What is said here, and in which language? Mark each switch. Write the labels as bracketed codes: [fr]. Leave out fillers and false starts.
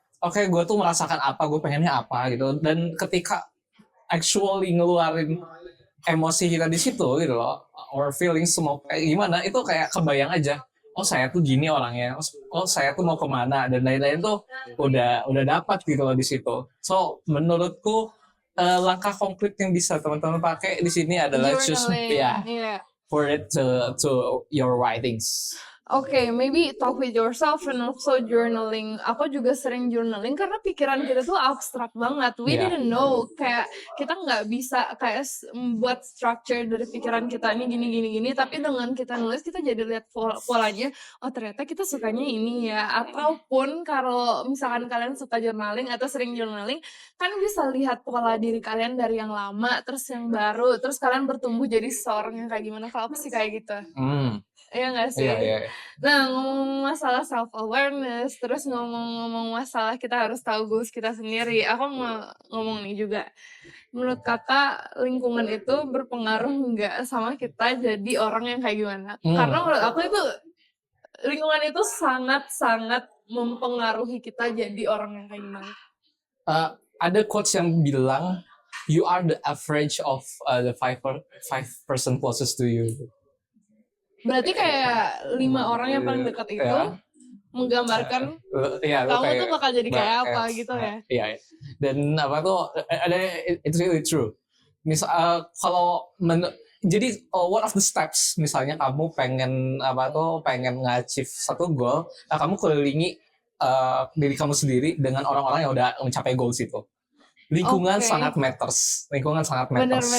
[id] Oke, gue tuh merasakan apa, gue pengennya apa gitu. Dan ketika actually ngeluarin emosi kita di situ gitu loh, [en] or feeling [id] semua kayak gimana, itu kayak kebayang aja. Oh, saya tuh gini orangnya. Oh, saya tuh mau kemana dan lain-lain tuh udah dapat gitu loh di situ. So menurutku langkah konkret yang bisa teman-teman pakai di sini adalah [en] choose for it to your writings. Okay, maybe talk with yourself and also journaling. [id] Aku juga sering journaling karena pikiran kita tuh abstrak banget. [en] We didn't know, [id] kayak kita nggak bisa kayak buat structure dari pikiran kita ini gini. Tapi dengan kita nulis kita jadi lihat polanya. Oh, ternyata kita sukanya ini ya. Ataupun kalau misalkan kalian suka journaling atau sering journaling, kan bisa lihat pola diri kalian dari yang lama terus yang baru, terus kalian bertumbuh jadi seseorang yang kayak gimana. Kalau aku sih kayak gitu. Iya nggak sih? Iya. Nah, ngomong masalah self awareness, terus ngomong masalah kita harus tahu goals kita sendiri. Aku mau ngomong nih juga. Menurut Kakak, lingkungan itu berpengaruh nggak sama kita jadi orang yang kayak gimana? Karena menurut aku itu lingkungan itu sangat-sangat mempengaruhi kita jadi orang yang kayak gimana. Ada quotes yang bilang [en] you are the average of the five person closest to you. [id] Berarti kayak 5 orang yang paling dekat itu menggambarkan kamu tuh bakal jadi kayak apa gitu ya. Iya. Dan apa tuh ada [en] it's really true. [id] Misal kalau jadi [en] one of the steps [id] misalnya kamu pengen nge-achieve satu goal, kamu kelilingi diri kamu sendiri dengan orang-orang yang udah mencapai goals itu. Lingkungan sangat matters. Bener.